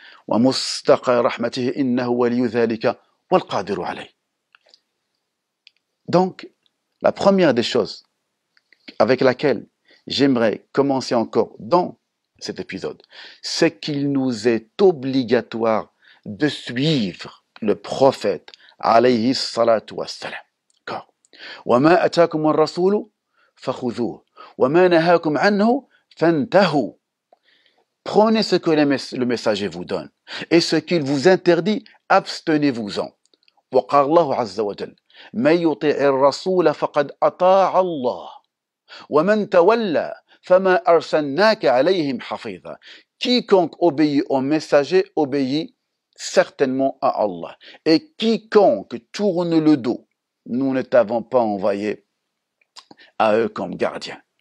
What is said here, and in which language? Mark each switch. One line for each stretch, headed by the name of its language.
Arabic: ومستقى رحمته إنه ولي ذلك والقادر عليه.
French: Donc, la première des choses avec laquelle j'aimerais commencer encore dans cet épisode, c'est qu'il nous est obligatoire de suivre le prophète alayhi salatu wassalam.
Arabic: وما أتاكم الرسول فخذوه وما نهاكم عنه فانتهوا.
French: Prenez ce que le messager vous donne. Et ce qu'il vous interdit, abstenez-vous-en.
Arabic: وقال الله عز وجل من يطيع الرسول فقد أطاع الله ومن تولى فما أرسلناك عليهم حفيظا.
French: Quiconque obéit au messager obéit certainement à Allah. Et quiconque tourne le dos, nous ne t'avons pas envoyé à eux comme gardiens.